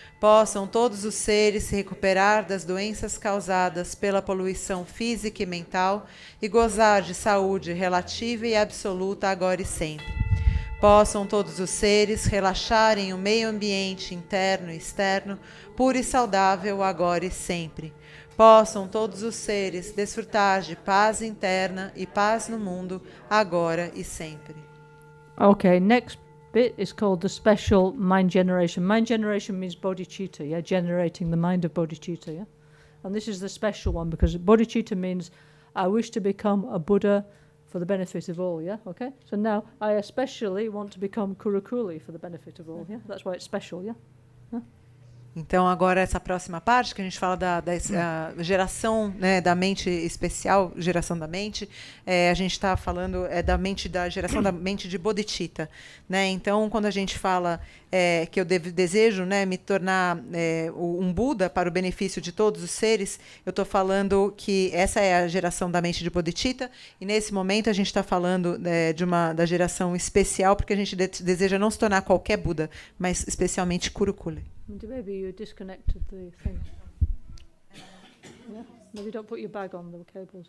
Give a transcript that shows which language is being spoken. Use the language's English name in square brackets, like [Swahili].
[Portuguese] Possam todos os seres se recuperar das doenças causadas pela poluição física e mental e gozar de saúde relativa e absoluta agora e sempre. Possam todos os seres relaxar em um meio ambiente interno e externo, puro e saudável agora e sempre. Possam todos os seres desfrutar de paz interna e paz no mundo agora e sempre. [English] Okay, next bit is called the special mind generation. Mind generation means bodhicitta, yeah, generating the mind of bodhicitta, yeah. And this is the special one because bodhicitta means I wish to become a Buddha for the benefit of all, yeah, okay? So now I especially want to become Kurukulle for the benefit of all, yeah? That's why it's special, yeah? [Portuguese] Então, agora essa próxima parte, que a gente fala da geração, né, da mente especial, geração da mente, a gente está falando da geração da mente de bodhicitta. Né? Então, quando a gente fala que eu desejo, né, me tornar um Buda para o benefício de todos os seres, eu estou falando que essa é a geração da mente de bodhicitta, e nesse momento a gente está falando da geração especial, porque a gente deseja não se tornar qualquer Buda, mas especialmente Kurukulle. [English] Maybe you disconnected the thing. Yeah? Maybe don't put your bag on the cables.